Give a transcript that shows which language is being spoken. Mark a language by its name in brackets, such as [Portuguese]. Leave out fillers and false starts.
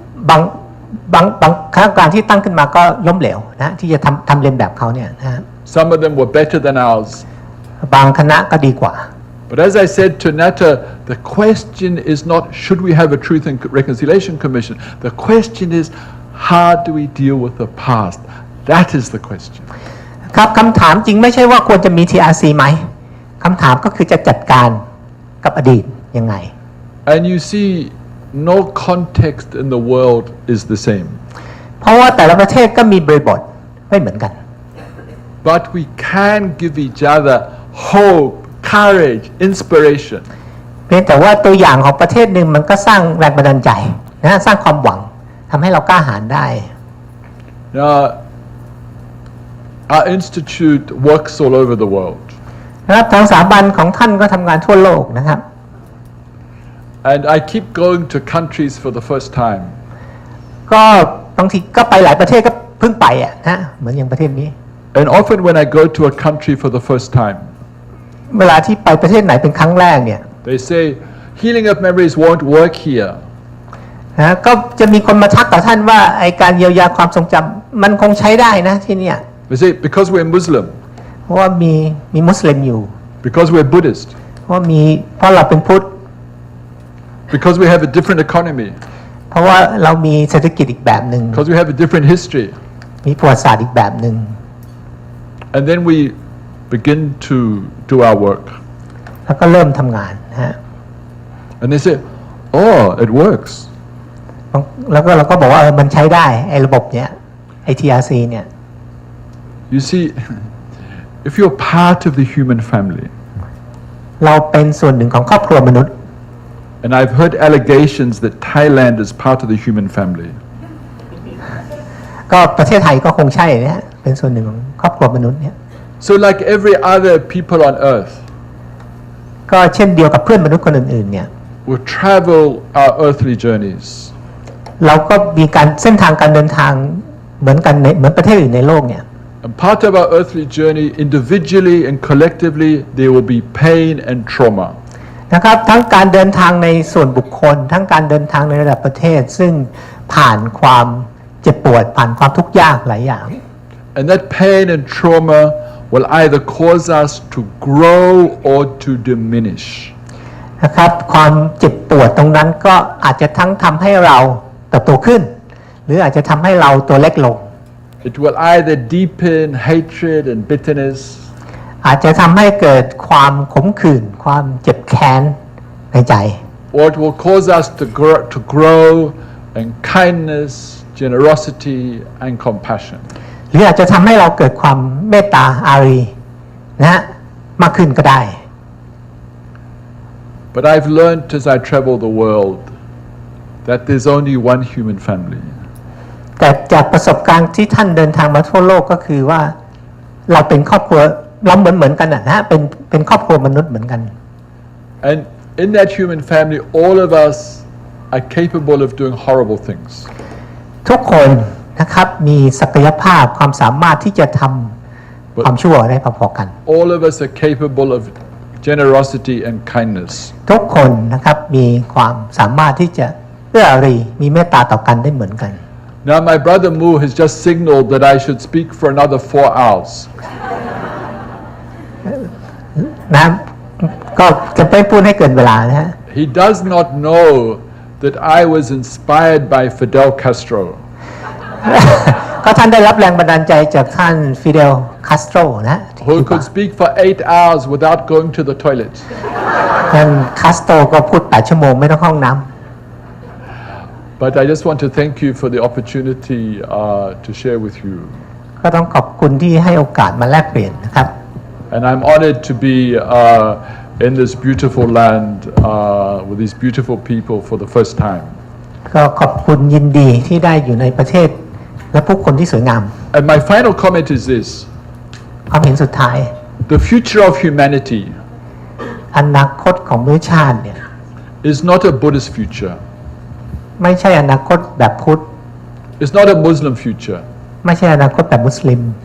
[Thai] บางคณะกรรมการที่ตั้งขึ้นมาก็ล้มเหลวนะที่จะทำเลียนแบบเขาเนี่ยนะ [English] Some of them were better than ours. [Thai] บางคณะก็ดีกว่า [English] But as I said to Nata, the question is not should we have a Truth and Reconciliation Commission. The question is how do we deal with the past. That is the question. [Thai] ครับคำถามจริงไม่ใช่ว่าควรจะมี TRC ไหมคำถามก็คือจะจัดการกับอดีตยังไง [English] And you see, no context in the world is the same. [Thai] เพราะว่าแต่ละประเทศก็มีบริบทไม่เหมือนกัน [English] But we can give each other hope, courage, inspiration. [Thai] เพียงแต่ว่าตัวอย่างของประเทศหนึ่งมันก็สร้างแรงบันดาลใจนะสร้างความหวังทำให้เรากล้าหาญได้ [English] Now, our institute works all over the world. [Thai] นะครับทางสถาบันของท่านก็ทำงานทั่วโลกนะครับ [English] And I keep going to countries for the first time. [Thai] ก็บางทีก็ไปหลายประเทศก็เพิ่งไปอ่ะนะเหมือนอย่างประเทศนี้ [English] And often when I go to a country for the first time, [Thai] เวลาที่ไปประเทศไหนเป็นครั้งแรกเนี่ย [English] they say, healing of memories won't work here. [Thai] นะก็จะมีคนมาทักต่อท่านว่าไอการเยียวยาความทรงจำมันคงใช้ได้นะที่เนี่ย [English] They say, because we're Muslim, [Thai] เพราะว่ามีมุสลิมอยู่ [English] because we're Buddhist, [Thai] เพราะเราเป็นพุทธ [English] because we have a different economy, [Thai] เพราะว่าเรามีเศรษฐกิจอีกแบบหนึ่ง [English] because we have a different history. [Thai] มีประวัติศาสตร์อีกแบบหนึ่ง [English] And then we begin to do our work. [Thai] แล้วก็เริ่มทำงานนะฮะ [English] And they say, oh, it works. [Thai] แล้วก็เราก็บอกว่ามันใช้ได้ไอ้ระบบเนี้ยไอ้ TRC เนี่ย [English] You see, if you're part of the human family, [Thai] เราเป็นส่วนหนึ่งของครอบครัวมนุษย์ [English] and I've heard allegations that Thailand is part of the human family. [Thai] ก็ประเทศไทยก็คงใช่นะฮะเป็นส่วนหนึ่งของครอบครัวมนุษย์เนี่ย [English] So like every other people on earth, [Thai] ก็เช่นเดียวกับเพื่อนมนุษย์คนอื่นๆเนี่ย [English] we travel our earthly journeys. [Thai] เราก็มีการเส้นทางการเดินทางเหมือนกันเหมือนประเทศอื่นในโลกเนี่ย [English] And part of our earthly journey, individually and collectively, there will be pain and trauma. [Thai] นะครับทั้งการเดินทางในส่วนบุคคลทั้งการเดินทางในระดับประเทศซึ่งผ่านความเจ็บปวดผ่านความทุกข์ยากหลายอย่าง [English] And that pain and trauma will either cause us to grow or to diminish. [Thai] นะครับความเจ็บปวดตรงนั้นก็อาจจะทั้งทำให้เราเติบโตขึ้นหรืออาจจะทำให้เราตัวเล็กลง [English] It will either deepen hatred and bitterness. [Thai] อาจจะทำให้เกิดความขมขื่นความเจ็บแค้นในใจ [English] Or it will cause us to grow in kindness, generosity, and compassion. [Thai] หรืออาจจะทำให้เราเกิดความเมตตาอารีนะมากขึ้นก็ได้ [English] But I've learned as I travel the world that there's only one human family. [Thai] แต่จากประสบการณ์ที่ท่านเดินทางมาทั่วโลกก็คือว่าเราเป็นครอบครัวเราเหมือนกันนะเป็นครอบครัวมนุษย์เหมือนกัน [English] And in that human family, all of us are capable of doing horrible things. [Thai] ทุกคน นะครับมีศักยภาพความสามารถที่จะทำความชั่วได้พอๆกัน [English] All of us are capable of generosity and kindness. [Thai] ทุกคนนะครับมีความสามารถที่จะเอื้ออารีมีเมตตาต่อกันได้เหมือนกัน [English] Now my brother Mu has just signaled that I should speak for another 4 hours. [Thai] นะก็จะไม่พูดให้เกินเวลานะฮะ [English] He does not know that I was inspired by Fidel Castro. [Thai] ก็ท่านได้รับแรงบันดาลใจจากท่านฟิเดลคาสโตรนะ [English] Who could speak for 8 hours without going to the toilet. [Thai] ท่านคาสโตรก็พูด8 ชั่วโมงไม่ต้องเข้าห้องน้ำ [English] But I just want to thank you for the opportunity to share with you. [Thai] ก็ต้องขอบคุณที่ให้โอกาสมาแลกเปลี่ยนนะครับ [English] And I'm honored to be in this beautiful land with these beautiful people for the first time. [Thai] ก็ขอบคุณยินดีที่ได้อยู่ในประเทศและผู้คนที่สวยงาม [English] And my final comment is this. [Thai] ความเห็นสุดท้าย [English] The future of humanity [Thai] อนาคตของมนุษยชาติเนี่ย [English] is not a Buddhist future. [Thai] ไม่ใช่อนาคตแบบพุทธ [English] It's not a Muslim future. [Thai] ไม่ใช่อนาคตแบบมุสลิม